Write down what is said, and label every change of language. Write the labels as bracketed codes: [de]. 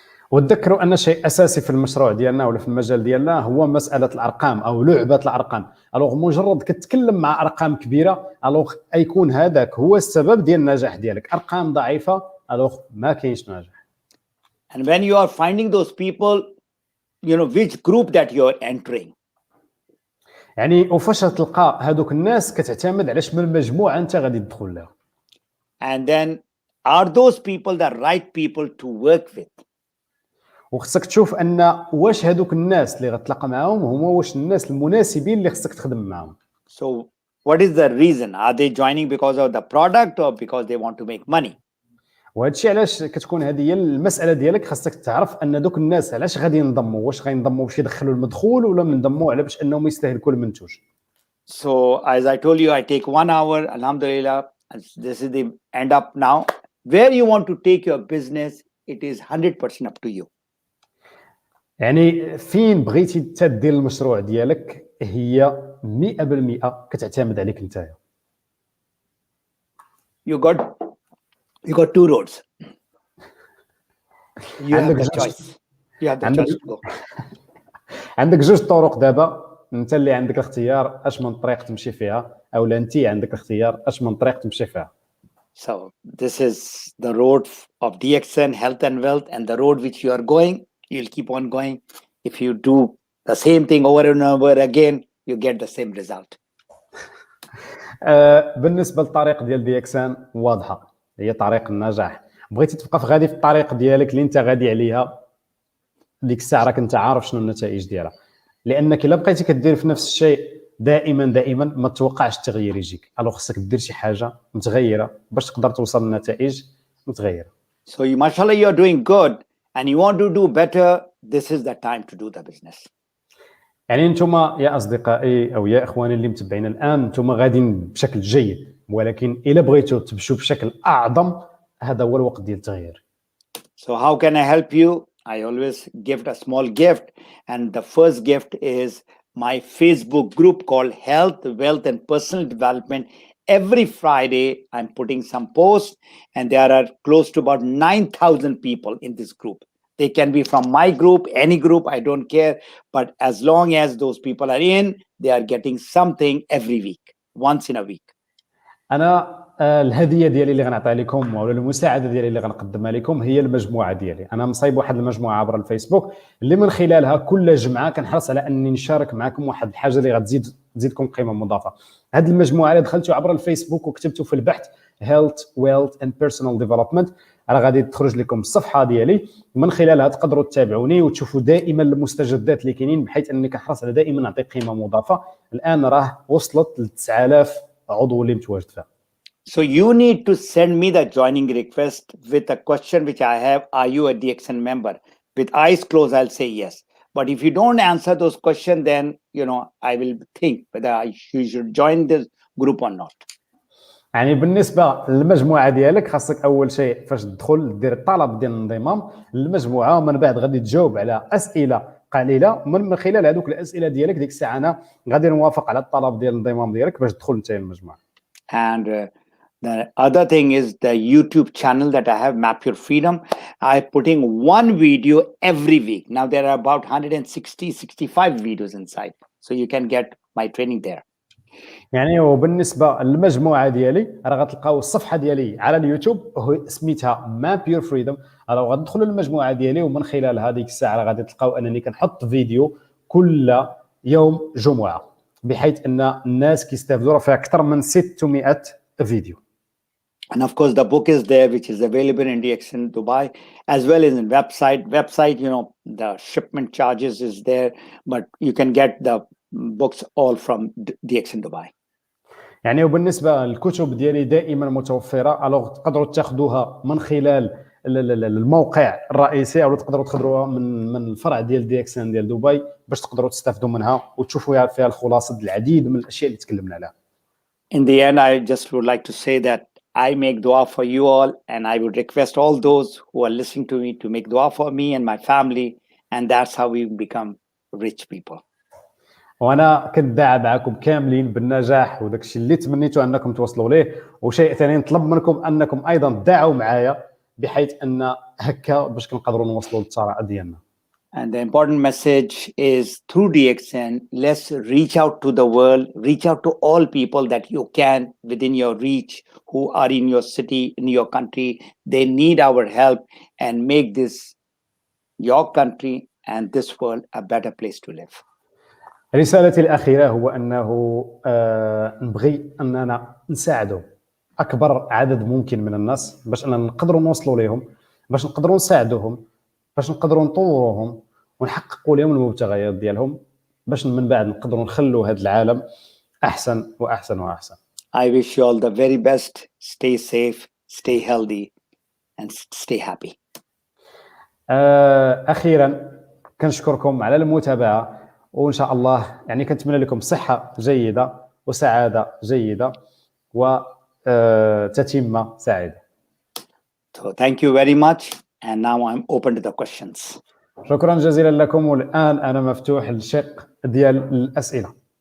[ar] وتذكروا ان شيء اساسي في المشروع ديالنا ولا في المجال ديالنا هو مساله الارقام او لعبه الارقام. الوغ مجرد كتكلم مع ارقام كبيره، الوغ يكون هذاك هو السبب ديال النجاح ديالك. ارقام ضعيفه الوغ ما كاينش نجاح. [en] And when you are finding those people, which group that you are entering. [ar] يعني وفاش تلقى هذوك الناس كتعتمد على شمن مجموعه انت غادي تدخل لها. [en] And then are those people the right people to work with. [ar] وخصك تشوف ان واش هذوك الناس اللي غتلاقى معاهم هما واش الناس المناسبين اللي خصك تخدم معاهم. [en] So what is the reason? Are they joining because of the product or because they want to make money? [ar] وهذا الشيء علاش كتكون هذه هي المساله ديالك. خصك تعرف ان دوك الناس علاش غادي ينضموا، واش غينضموا باش يدخلوا المدخول ولا ينضموا على باش انهم يستهلكوا المنتوج. [en] So as I told you, I take 1 hour, alhamdulillah. This is the end up now. Where you want to take your business, it is 100% up to you. [ar] يعني فين بغيتي تدير المشروع ديالك هي 100% كتعتمد عليك انت. [en] You got 2 roads. You have the choice. You have the choice to go. [ar] عندك 2 طرق دابا، انت اللي عندك الاختيار اش من طريق تمشي فيها، او لا انت عندك الاختيار اش من طريق تمشي فيها. [en] So this is the road of Dxn Health and Wealth, and the road which you are going, you'll keep on going. If you do the same thing over and over again, you get the same result. [ar] بالنسبه للطريق ديال ديكسان واضحه، هي طريق النجاح. بغيتي تبقى غادي في الطريق ديالك اللي انت غادي عليها، ديك الساعه راك انت عارف شنو النتائج ديالها. لانك الا بقيتي كدير في نفس الشيء دائما ما تتوقعش التغيير يجيك. الو خصك دير شي حاجه متغيره باش تقدر توصل لنتائج متغيره. [en] So mashallah you are doing good, and you want to do better, this is the time to do the business. [ar] يعني انتم يا اصدقائي او يا اخواني اللي متبعين الان انتم غاديين بشكل جيد، ولكن الا بغيتوا تمشوا بشكل اعظم هذا هو الوقت ديال التغيير. [en] So how can I help you? I always give a small gift, and the first gift is my Facebook group called Health, Wealth and Personal Development. Every Friday, I'm putting some posts, and there are close to about 9,000 people in this group. They can be from my group, any group, I don't care. But as long as those people are in, they are getting something every week, once in a week. [ar] انا الهديه ديالي اللي غنعطيها لكم ولا المساعده ديالي اللي غنقدمها لكم هي المجموعه ديالي. انا مصايب واحد المجموعه عبر الفيسبوك اللي من خلالها كل جمعه كنحرص على اني نشارك معكم واحد الحاجه اللي غتزيدكم قيمه مضافه. هذه المجموعه اللي دخلتوا عبر الفيسبوك وكتبتوا في البحث Health, Wealth and Personal Development راه غادي تخرج لكم الصفحه ديالي، من خلالها تقدروا تتابعوني وتشوفوا دائما المستجدات اللي كاينين، بحيث اني كنحرص على دائما نعطي قيمه مضافه. الان راه وصلت ل 9000 عضو اللي متواجد فيها. [en] So you need to send me the joining request with a question which I have, are you a Dxn member? With eyes closed, I'll say yes. But if you don't answer those questions, then, I will think whether you should join this group or not. [ar] يعني بالنسبه للمجموعه ديالك خاصك اول شيء فاش تدخل دير الطلب ديال الانضمام للمجموعه، ومن بعد غادي تجاوب على اسئله قليله. من خلال هذوك الاسئله ديالك ديك الساعه انا غادي نوافق على الطلب ديال الانضمام ديالك باش تدخل انت للمجموعه. [en] And the other thing is the YouTube channel that I have, Map Your Freedom. I'm putting one video every week. Now there are about 65 videos inside. So you can get my training there. [ar] يعني وبالنسبه للمجموعه ديالي راه غتلقاو الصفحه ديالي على اليوتيوب سميتها ماب يور فريدم. راه غتدخلوا للمجموعه ديالي ومن خلال هذيك الساعه راه غادي تلقاو انني كنحط فيديو كل يوم جمعه، بحيث ان الناس كيستافدوا. راه فيها اكثر من 600 فيديو. [en] And of course, the book is there, which is available in Dxn Dubai, as well as in website. The shipment charges is there, but you can get the books all from Dxn Dubai. [ar] يعني وبالنسبه للكتب ديالي دائما متوفره، الوغ تقدروا تاخذوها من خلال الموقع الرئيسي، او تقدروا تاخذوها من الفرع ديال ديكسن ديال دبي باش تقدروا تستافدوا منها وتشوفوا فيها الخلاصه العديد من الاشياء اللي تكلمنا عليها. [en] In the end, I just would like to say that I make dua for you all, and I would request all those who are listening to me to make dua for me and my family, and that's how we become rich people. [ar] وانا كندعى معكم كاملين بالنجاح وداك الشيء اللي تمنيتوا انكم توصلوا ليه. وشيء ثاني نطلب منكم انكم ايضا تدعوا معايا بحيث ان هكا باش كنقدروا نوصلوا للثراء ديالنا. [en] And the important message is through Dxn, let's reach out to the world, reach out to all people that you can within your reach, who are in your city, in your country. They need our help, and make this your country and this world a better place to live. [ar] رسالتي الأخيرة هو أنه نبغي أننا نساعدوا أكبر عدد ممكن من الناس باش أننا نقدروا نوصلوا لهم، باش نقدروا نساعدوهم، باش نقدروا نطوروهم ونحققوا لهم المبتغيات ديالهم، باش من بعد نقدروا نخلوا هذا العالم أحسن وأحسن وأحسن. [en] I wish you all the very best. Stay safe, stay healthy, and stay happy. [ar] أخيرا كنشكركم على المتابعة، وإن شاء الله يعني كنتمنى لكم صحة جيدة وسعادة جيدة وتتمة سعيدة. [en] So thank you very much, and now I'm open to the questions. [ar] شكرا جزيلا لكم، والآن أنا مفتوح للشق ديال الأسئلة.